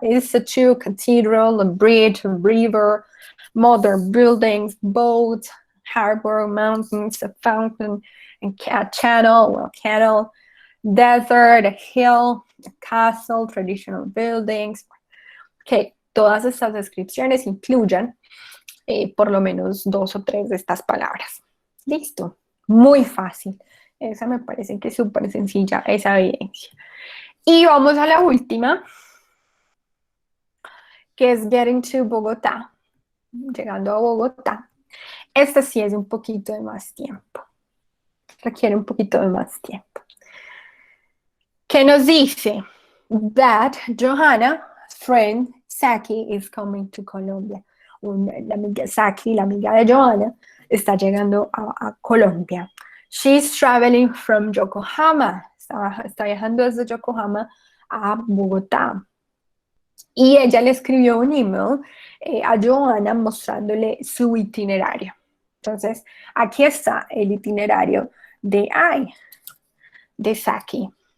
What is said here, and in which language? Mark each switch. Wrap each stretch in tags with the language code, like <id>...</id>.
<en>Statue, cathedral, a bridge, a river, modern buildings, boat, harbor, mountains, a fountain, a channel, desert, a hill, a castle, traditional buildings.</en> <es>Que todas estas descripciones incluyan por lo menos 2 o 3 de estas palabras. Listo. Muy fácil. Esa me parece que es súper sencilla, esa evidencia. Y vamos a la última, que es Getting to Bogotá. Llegando a Bogotá. Esta sí es un poquito de más tiempo. Requiere un poquito de más tiempo. ¿Qué nos dice?</es> <en>That Johanna, friend Saki, is coming to Colombia.</en> <es>La amiga Saki, la amiga de Johanna, está llegando a Colombia.</es> <en>She's traveling from Yokohama.</en> <es>Está viajando desde Yokohama a Bogotá. Y ella le escribió un email a Johanna mostrándole su itinerario. Entonces, aquí está el itinerario de Saki.</es>